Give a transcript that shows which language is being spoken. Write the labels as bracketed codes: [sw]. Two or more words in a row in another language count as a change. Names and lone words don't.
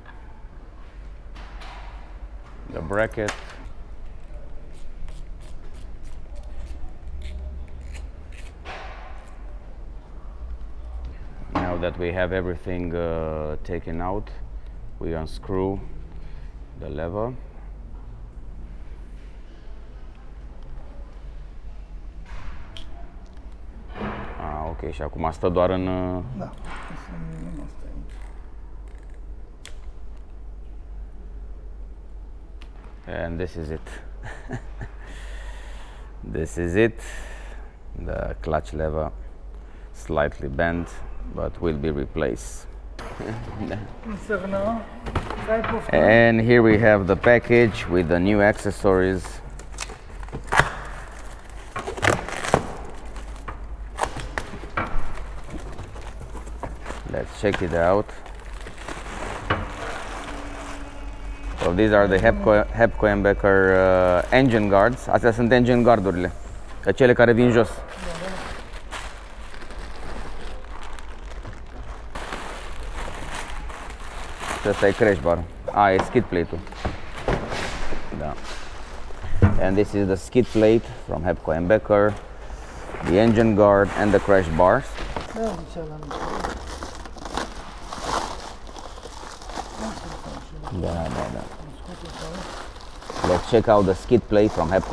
[en] the bracket, now that we have everything taken out, we unscrew the lever. [ro] Ok, și acum stă doar în... Da. [en] And this is it. This is it. The clutch lever slightly bent, but will be replaced. And here we have the package with the new accessories. Let's check it out. So these are the Hebco engine guards. [ro] Astea sunt [en] engine guardurile, [ro] cele care vin jos. Și ăsta e [en] crash bar. [ro] E [en] skid plate-ul. [ro] Da. [en] And this is the skid plate from Hebco, the engine guard and the crash bars. Da. Let's check out the skid plate from Hebco.